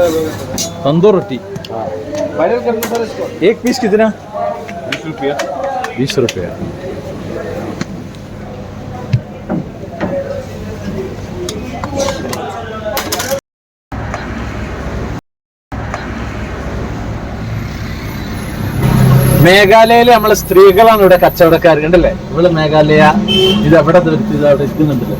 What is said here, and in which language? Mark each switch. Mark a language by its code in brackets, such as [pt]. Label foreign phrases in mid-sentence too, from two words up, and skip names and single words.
[hi] तंदूर रोटी वायरल करना सर इसको। एक पीस कितना? 20 रुपया। 20 रुपया. [ml] മേഘാലയയിലെ നമ്മളെ സ്ത്രീകളാണ് ഇവിടെ കച്ചവടക്കാർ. കണ്ടല്ലേ, ഇവിടെ മേഘാലയ ഇത് എവിടെ ഇത് അവിടെ ഇരിക്കുന്നുണ്ടല്ലോ.